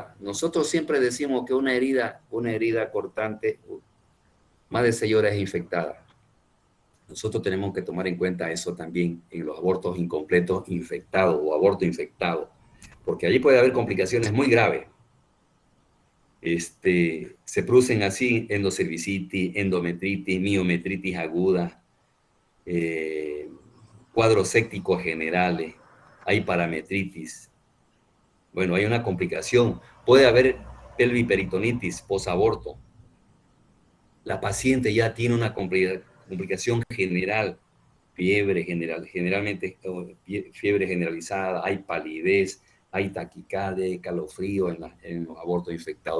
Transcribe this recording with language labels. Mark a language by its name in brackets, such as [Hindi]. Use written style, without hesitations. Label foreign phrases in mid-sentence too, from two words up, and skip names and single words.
[Spanish] Nosotros siempre decimos que una herida cortante, más de 6 horas es infectada. Nosotros tenemos que tomar en cuenta eso también en los abortos incompletos infectados o aborto infectado, porque allí puede haber complicaciones muy graves. Se producen así endocervicitis, endometritis, miometritis aguda, cuadros sépticos generales, hay parametritis. Bueno, hay una complicación. Puede haber pelviperitonitis posaborto. La paciente ya tiene una complicación general, generalmente fiebre generalizada, hay palidez, hay taquicardia, calofrío en los abortos infectados.